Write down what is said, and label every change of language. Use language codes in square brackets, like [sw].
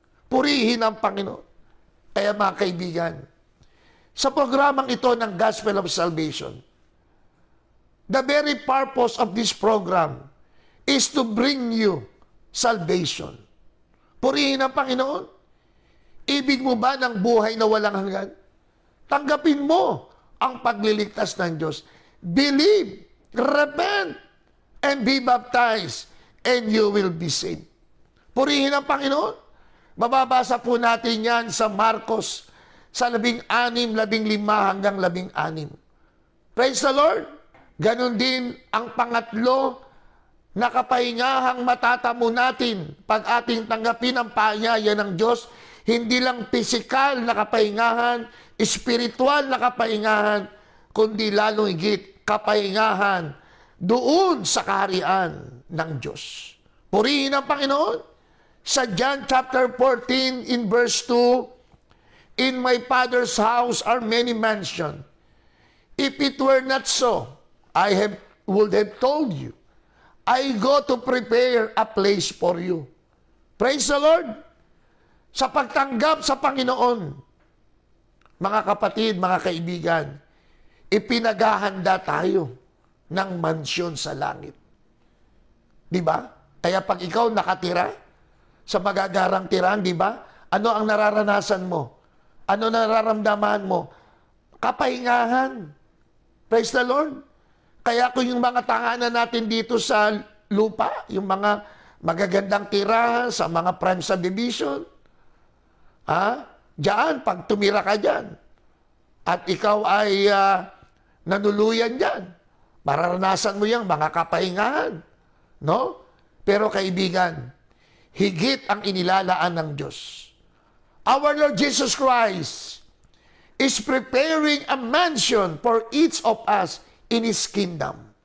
[tl] Purihin ang Panginoon. Kaya mga kaibigan, sa programang ito ng Gospel of Salvation, [en] the very purpose of this program is to bring you salvation. [tl] Purihin ang Panginoon. Ibig mo ba ng buhay na walang hanggan? Tanggapin mo ang pagliligtas ng Diyos. [en] Believe, repent, and be baptized, and you will be saved. [tl] Purihin ang Panginoon. Mababasa po natin yan sa Marcos sa 16, 15 hanggang 16. [en] Praise the Lord! [tl] Ganon din ang pangatlo na kapahingahang matatamo natin pag ating tanggapin ang paanyaya ng Diyos, hindi lang pisikal na kapahingahan, espiritual na kapahingahan, kundi lalong higit kapahingahan doon sa kaharian ng Diyos. Purihin ang Panginoon. [en] Sa John chapter 14 in verse 2, in my Father's house are many mansions. If it were not so, would have told you, I go to prepare a place for you. Praise the Lord! [tl] Sa pagtanggap sa Panginoon, mga kapatid, mga kaibigan, ipinaghahanda tayo ng mansyon sa langit. Di ba? Kaya pag ikaw nakatira sa magagarang tirahan, di ba? Ano ang nararanasan mo? Ano nararamdaman mo? Kapahingahan. [en] Praise the Lord. [tl] Kaya kung yung mga tahanan natin dito sa lupa, yung mga magagandang tirahan sa mga prime subdivision, diyan, pag tumira ka diyan, at ikaw ay nanuluyan diyan, mararanasan mo yung mga kapahingahan. No? Pero kaibigan, higit ang inilalaan ng Diyos. [en] Our Lord Jesus Christ is preparing a mansion for each of us in His kingdom.